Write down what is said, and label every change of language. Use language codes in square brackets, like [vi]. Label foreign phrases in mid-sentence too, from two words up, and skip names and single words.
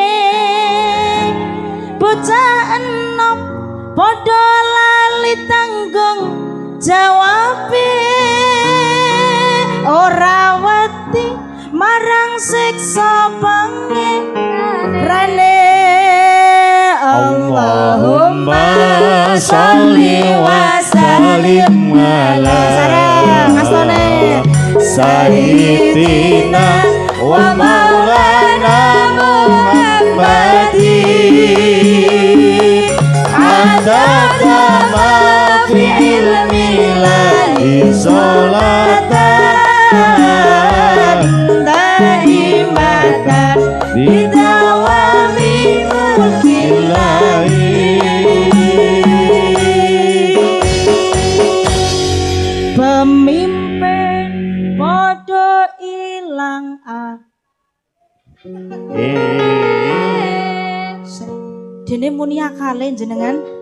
[jv] Bocah enom padha lali tanggung jawabe. Ora wedi marang siksa pangerane. [ar] اللهم صل وسلم على سيدنا ومولانا محمد عدد ما في علم الله صلاة دائمة بدوام ملك الله. [jv] Pemimpin podo ilang dene muni akale jenengan.